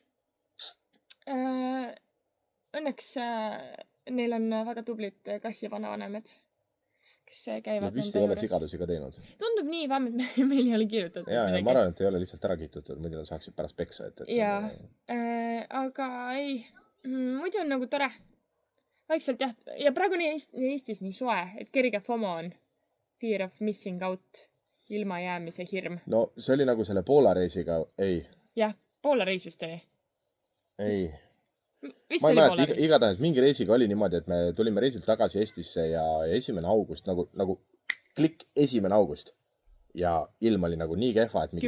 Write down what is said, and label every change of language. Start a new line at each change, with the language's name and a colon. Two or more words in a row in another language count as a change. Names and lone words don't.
Estonian: Õnneks neil on väga tublid kassi vanavanemad, kes käivad nad vist ei ole sigadusi ka teinud. Tundub nii, vähemalt meil ei ole kirjutatud. Ja ma arvan, et ei ole lihtsalt ära kiitutud, muidu nad saaksid pärast peksa. Aga ei, muidu on nagu tore. Vaikselt jah, ja praegu Eestis nii soe, et kerge FOMO on.
English: Fear of missing out,
Estonian: ilma jäämise hirm. No see oli nagu selle Poola reisiga, ei. Jah, Poola reis vist oli. Ei. Ma ei mäleta, igatahes mingi reisiga oli niimoodi, et me tulime reisilt tagasi Eestisse ja 1. august, nagu klikk 1. august. Ja ilm oli nagu nii kehva, et